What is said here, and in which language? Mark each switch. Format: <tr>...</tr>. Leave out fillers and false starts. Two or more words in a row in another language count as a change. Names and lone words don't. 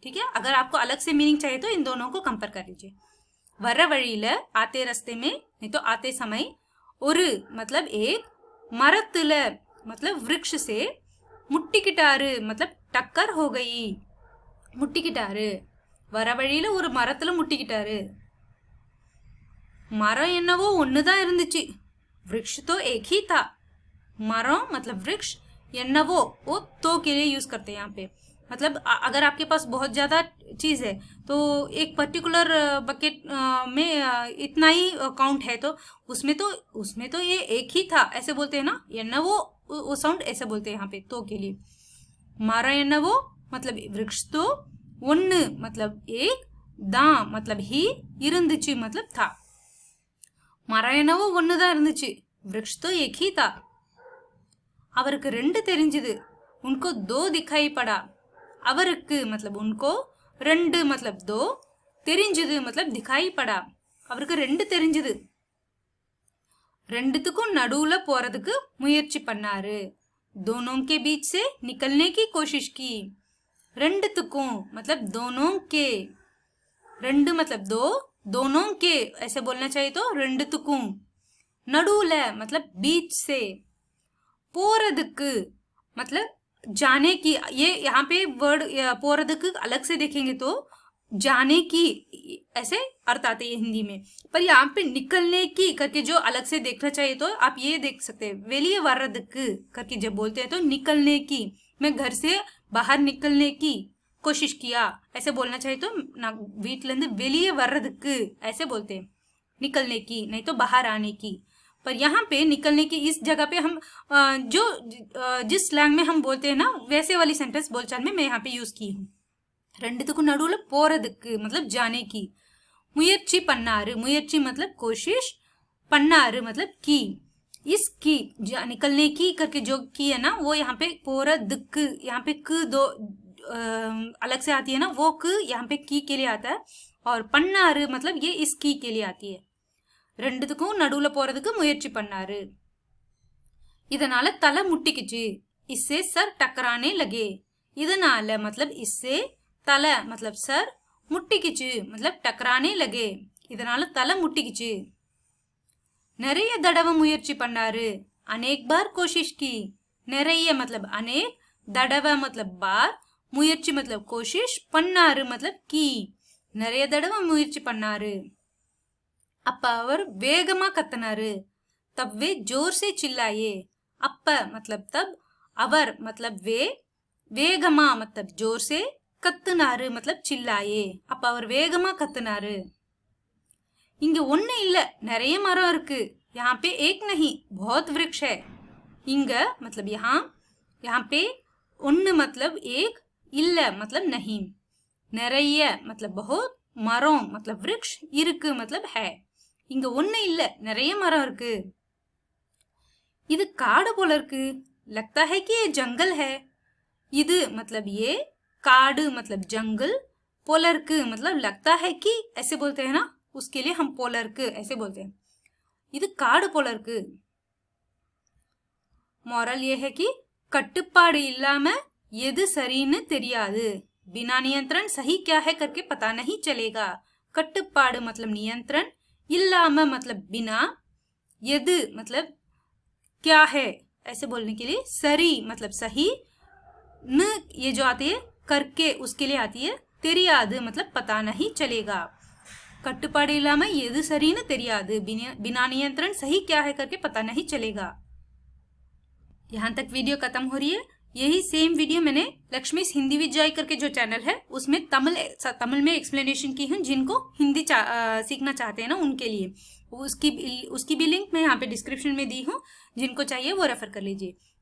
<hi>ठीक है, अगर आपको अलग से मीनिंग चाहिए तो इन दोनों को कंपेयर कर लीजिए।</hi> <ta>வர வழியில</ta> <hi>आते रास्ते में, नहीं तो आते समय। और मतलब एक, मरतुल मतलब वृक्ष से, मुट्टिकिटारू मतलब टक्कर हो गई, मुट्टिकिटारू।</hi> <ta>வர வழியில ஒரு மரத்துல முட்டிக்கிட்டாரு। மரம் என்னவோ ஒண்ணுதான் இருந்துச்சு,</ta> <hi>वृक्ष तो एक ही था। मरों मतलब वृक्ष, என்னவோ वो तो के लिए यूज करते हैं यहाँ पे। मतलब अगर आपके पास बहुत ज्यादा चीज है तो एक पर्टिकुलर बकेट में इतना ही काउंट है, तो उसमें तो ये एक ही था ऐसे बोलते हैं ना, என்னவோ वो साउंड ऐसे बोलते हैं यहाँ पे तो के लिए।</hi> <ta>மரம் என்னவோ</ta> <hi>मतलब वृक्ष तो, ஒன்னு मतलब एक, தான் मतलब ही, இருந்துச்சு मतलब था।</hi> <ta>மரம் என்னவோ ஒண்ணுதான் இருந்துச்சு,</ta> <hi>वृक्ष तो एक ही था।</hi> <ta>அவருக்கு ரெண்டு தெரிஞ்சது,</ta> <hi>उनको दो दिखाई पड़ा। அவருக்கு मतलब उनको, ரெண்டு मतलब दो, தெரிஞ்சது मतलब दिखाई पड़ा।</hi> <ta>அவருக்கு ரெண்டு தெரிஞ்சது। ரெண்டுத்துக்கும் நடுவுல போறதுக்கு முயற்சி பண்ணாரு,</ta> <hi>दोनों के बीच से निकलने की कोशिश की। ரெண்டுத்துக்கும் मतलब दोनों के, ரெண்டு मतलब दो, दोनों के ऐसे बोलना चाहिए तो ரெண்டுத்துக்கும்। நடுவுல मतलब बीच से। போறதுக்கு मतलब जाने की, ये यहाँ पे वर्ड போறதுக்கு अलग से देखेंगे तो जाने की ऐसे अर्थ आते हैं हिंदी में, पर यहाँ पे निकलने की करके जो अलग से देखना चाहिए तो आप ये देख सकते हैं,</hi> <ta>வெளியே வர்றதுக்கு</ta> <hi>करके जब बोलते हैं तो निकलने की, मैं घर से बाहर निकलने की कोशिश किया ऐसे बोलना चाहिए तो</hi> <ta>வீட்ல இருந்து வெளியே வர்றதுக்கு</ta> <hi>ऐसे बोलते हैं, निकलने की नहीं तो बाहर आने की। पर यहाँ पे निकलने की इस जगह पे हम जो जिस स्लैंग में हम बोलते हैं ना वैसे वाली सेंटेंस बोलचाल में मैं यहाँ पे यूज की हूँ।</hi> <ta>ரெண்டுத்துக்கும் நடுவுல போறதுக்கு</ta> <hi>मतलब जाने की।</hi> <ta>முயற்சி பண்ணாரு,</ta> <hi>முயற்சி मतलब कोशिश, பண்ணாரு मतलब की। इस की निकलने की करके जो की है ना वो यहाँ पे போறதுக்கு, यहाँ पे क दो अलग से आती है ना, वो क यहाँ पे की के लिए आता है, और பண்ணாரு मतलब ये इस की के लिए आती है।</hi> <ta>ரெண்டுத்துக்கும் நடுவுல போறதுக்கு முயற்சி பண்ணாரு। இதனால தலை முட்டிக்குச்சு,</ta> <hi>इससे सर टकराने लगे। இதனால मतलब इससे, तला मतलब सर, मुट्टिकिचु मतलब टकराने लगे।</hi> <ta>இதனால தலை முட்டிக்கிச்சு। நிறைய தடவை முயற்சி பண்ணாரு,</ta> <hi>अनेक बार कोशिश की। நிறைய मतलब अनेक, தடவை मतलब बार, முயற்சி मतलब कोशिश, பண்ணாரு मतलब की।</hi> <ta>நிறைய தடவை முயற்சி பண்ணாரு। அப்ப அவர் வேகமா கத்தினாரு,</ta> <hi>तब वे जोर से चिल्लाए। அப்ப मतलब तब, அவர் मतलब वे, வேகமா मतलब जोर से, கத்துனாரு मतलब चिल्लाए।</hi> <ta>அப்ப அவர் வேகமா கத்துனாரு। இங்க ஒண்ணு இல்ல, நிறைய மரம் இருக்கு।</ta> <hi>यहाँ पे एक नहीं बहुत वृक्ष है। இங்க मतलब यहाँ पे ஒண்ணு मतलब एक, இல்ல मतलब नहीं, நிறைய मतलब बहुत, மரம் मतलब वृक्ष, இருக்கு मतलब है।</hi> <ta>இங்க ஒண்ணு இல்ல, நிறைய மரம் இருக்கு। இது காடு போல இருக்கு,</ta> <hi>लगता है कि ये जंगल है। இது मतलब ये, काடு मतलब जंगल, पोलर्क मतलब लगता है कि ऐसे बोलते हैं ना, उसके लिए हम पोलर्क ऐसे बोलते हैं।</hi> <ta>இது காடு पोलर्क।</ta> <hi>मॉरल ये है कि</hi> <ta>கட்டுப்பாடு இல்லாம எது சரின்னு தெரியாது,</ta> <hi>बिना नियंत्रण सही क्या है करके पता नहीं चलेगा। கட்டுப்பாடு मतलब नियंत्रण, इल्लाम मतलब बिना, यद मतलब क्या है ऐसे बोलने के लिए, सरी मतलब सही, न ये जो आती है करके उसके लिए आती है, தெரியாது मतलब पता नहीं चलेगा।</hi> <ta>கட்டுப்பாடு இல்லாம எது சரின்னு தெரியாது,</ta> <hi>बिना नियंत्रण सही क्या है करके पता नहीं चलेगा। यहाँ तक वीडियो खत्म हो रही है। यही सेम वीडियो मैंने लक्ष्मी हिंदी विद जॉय करके जो चैनल है उसमें तमिल में एक्सप्लेनेशन की हूँ, जिनको हिंदी सीखना चाहते हैं ना उनके लिए। उसकी भी लिंक मैं यहाँ पे डिस्क्रिप्शन में दी हूँ, जिनको चाहिए वो रेफर कर लीजिए।</hi>